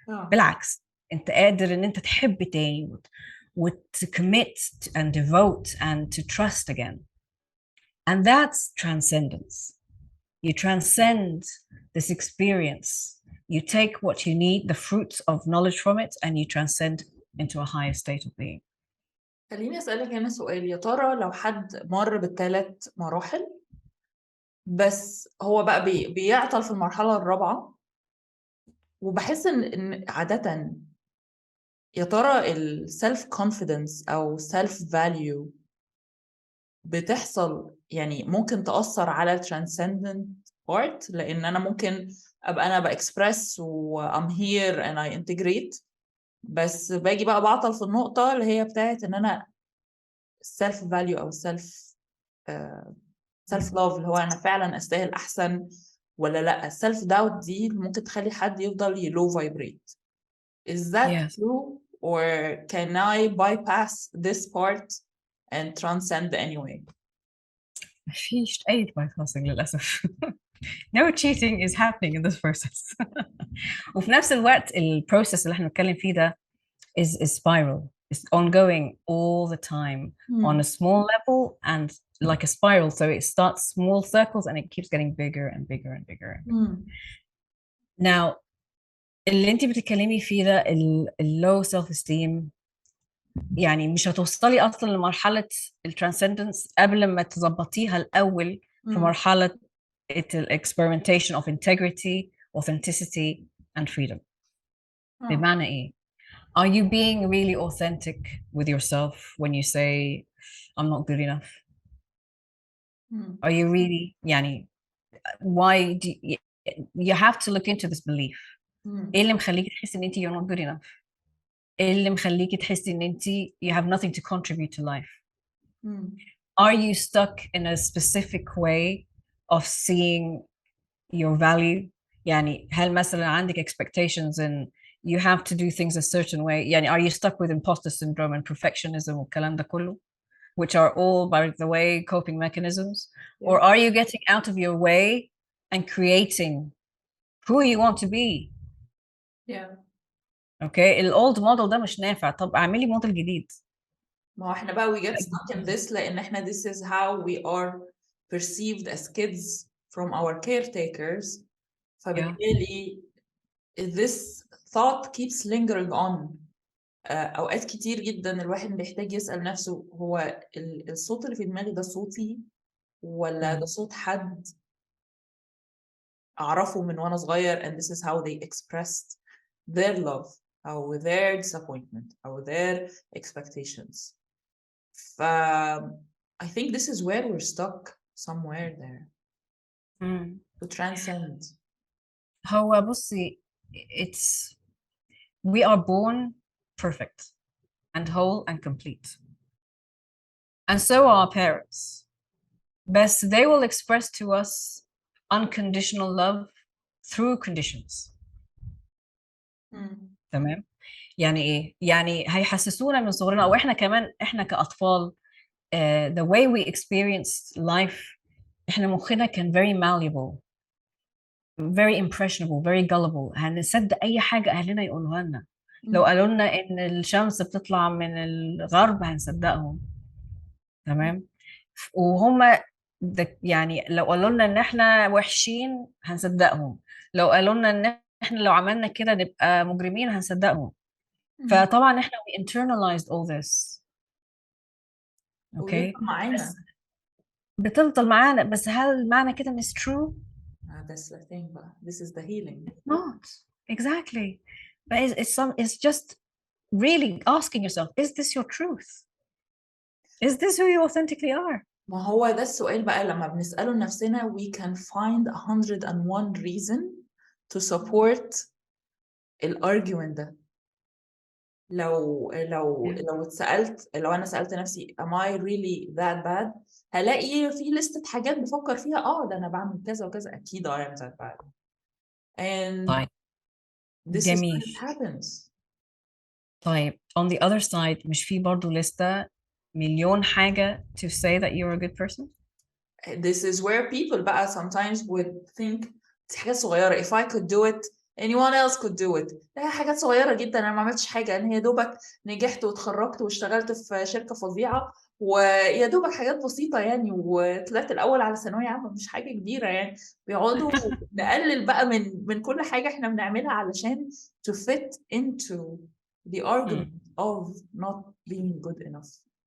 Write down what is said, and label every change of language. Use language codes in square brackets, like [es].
[ar] بالعكس انت قادر ان انت تحب تاني [en] to commit and devote and to trust again. And that's transcendence. You transcend this experience. You take what you need, the fruits of knowledge from it, and you transcend into a higher state of being. [ar] خليني أسألك هنا سؤال. يا ترى لو حد مر بالثلاث مراحل بس هو بقى بيعطل في المرحلة الرابعة، وبحس إن عادة يا ترى السلف كونفيدنس أو سلف فاليو بتحصل يعني ممكن تأثر على الترانسندنت بارت، لأن أنا ممكن أبقى أنا بإكسبرس و [en] I'm here and I integrate، [ar] بس باجي بقى بعطل في النقطة اللي هي بتاعت إن أنا self value أو self love اللي هو أنا فعلا أستاهل أحسن ولا لأ. self doubt دي ممكن تخلي حد يفضل low vibrate. [en] Is that true or can I bypass this part and transcend anyway? [ar] مفيش أي bypassing للأسف. [en] No cheating is happening in this process. [ar] وفي نفس الوقت البروسيس اللي احنا بنتكلم فيه ده [en] is spiral. It's ongoing all the time on a small level and like a spiral. So it starts small circles and it keeps getting bigger and bigger and bigger. And bigger. [ar] Now, اللي انت بتتكلمي فيه ده low self-esteem يعني مش هتوصلي أصلا لمرحلة الترانسندنس قبل ما تظبطيها الأول في مرحلة [en] experimentation of integrity, authenticity and freedom. [ar] بمعنى إيه؟ [en] Are you being really authentic with yourself when you say I'm not good enough? Are you really يعني why do you have to look into this belief. [ar] إيه اللي مخليكي تحسي إن أنت [en] you're not good enough؟ [ar] إيه اللي مخليكي تحسي إن أنت [en] you have nothing to contribute to life? Are you stuck in a specific way of seeing your value؟ [ar] يعني هل مثلا عندك [en] expectations and you have to do things a certain way؟ يعني are you stuck with imposter syndrome and perfectionism [ar] والكلام ده كله, [en] which are all, by the way, coping mechanisms? Or are you getting out of your way and creating who you want to be? [ar] Okay, الold model ده مش نافع. طب اعملي موديل جديد. ما هو احنا بقى [en] we get stuck in this [ar] لأن احنا [en] this is how we are perceived as kids from our caretakers. فبالتالي this thought keeps lingering on. [ar] أوقات كتير جدا الواحد بيحتاج يسأل نفسه هو الصوت اللي في دماغي ده صوتي ولا ده صوت حد أعرفه من وأنا صغير [en] and this is how they expressed their love [ar] أو [en] their disappointment [ar] أو [en] their expectations. I think this is where we're stuck somewhere there to transcend. [ar] هو بصي [en] we are born perfect and whole and complete, and so are our parents, but they will express to us unconditional love through conditions. [ar] تمام. يعني ايه؟ يعني هيحسسونا من صغرنا او احنا كمان احنا كأطفال [en] the way we experienced life [ar] احنا مخنا كان [en] very malleable, very impressionable, very gullible. [ar] هنصدق اي حاجه اهلنا يقولوها لنا. لو قالوا لنا ان الشمس بتطلع من الغرب هنصدقهم. تمام. وهم يعني لو قالوا لنا ان احنا وحشين هنصدقهم. لو قالوا لنا ان احنا لو عملنا كده نبقى مجرمين هنصدقهم. فطبعا احنا [en] we internalized all this. Okay. [ar] وبيفضل معانا. بس بتفضل معانا، بس هل معنى كده مش true؟ [en] That's the thing بقى. This is the healing. Not exactly. But it's just really asking yourself, is this your truth? Is this who you authentically are? [ar] ما هو ده السؤال بقى لما بنسأله لنفسنا [en] we can find 101 reason to support [ar] الارجيومنت ده. لو اتسألت، لو انا سألت نفسي [en] am I really that bad، [ar] هلاقي في لستة حاجات بفكر فيها ده انا بعمل كذا وكذا، اكيد [en] I am that bad. And [ar] طيب [en] this is [ar] جميل. [en] when it happens. طيب on the other side [ar] مش في برضو لستة مليون حاجة [en] to say that you're a good person؟ This is where people بقى sometimes would think [ar] دي حاجات صغيرة. [en] if I could do it anyone else could do it. [ar] ده حاجات صغيرة جدا، أنا ما عملتش حاجة، أنا يا دوبك نجحت واتخرجت واشتغلت في شركة فظيعة، ويا دوبك حاجات بسيطة يعني، وطلعت الأول على ثانوية عامة، مش حاجة كبيرة يعني. بيقعدوا نقلل بقى من كل حاجة احنا بنعملها علشان [en] to fit into the argument of not being good enough.